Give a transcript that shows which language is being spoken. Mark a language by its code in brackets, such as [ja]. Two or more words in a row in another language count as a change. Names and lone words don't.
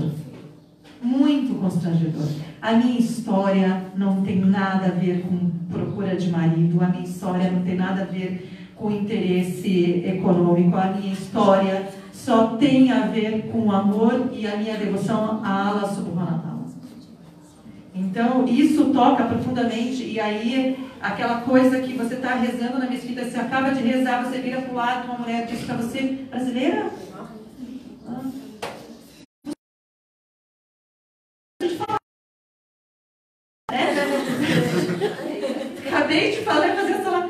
[pt] Muito constrangedor. A minha história não tem nada a ver com procura de marido, a minha história não tem nada a ver com interesse econômico, a minha história só tem a ver com o amor e a minha devoção a Allah [ar] سبحانه وتعالى. [pt] Então, isso toca profundamente, e aí, aquela coisa que você está rezando na mesquita, você acaba de rezar, você vira para o lado, uma mulher diz para você, brasileira? Acabei de falar, fazer essa...